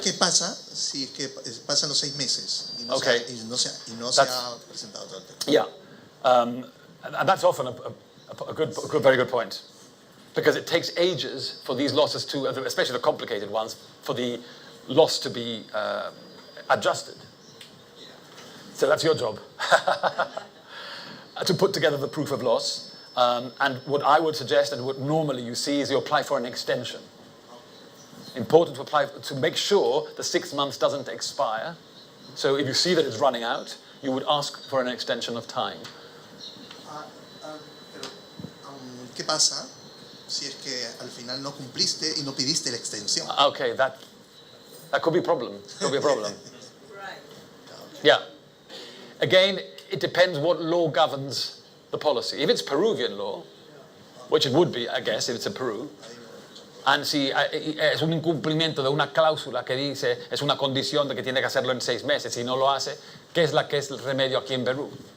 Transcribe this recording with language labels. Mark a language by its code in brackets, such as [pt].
[es] ¿Qué pasa si es que pasan los 6 meses y no, [en] Okay. [es] se ha presentado todo el tema? [en] Yeah, and that's often a very good point, because it takes ages for these losses to, especially the complicated ones, for the loss to be adjusted. So that's your job, to put together the proof of loss. And what I would suggest, and what normally you see, is you apply for an extension. Important to apply to make sure the 6 months doesn't expire. So if you see that it's running out, you would ask for an extension of time. [es] Pero, ¿qué pasa si es que al final no cumpliste y no pidiste la extensión? [en] Okay, that could be a problem. Could be a problem. Yeah. Again, it depends what law governs the policy. If it's Peruvian law, which it would be, I guess, if it's in Peru, and [es] si es un incumplimiento de una cláusula que dice, es una condición de que tiene que hacerlo en 6 meses, si no lo hace, ¿qué es el remedio aquí en Perú?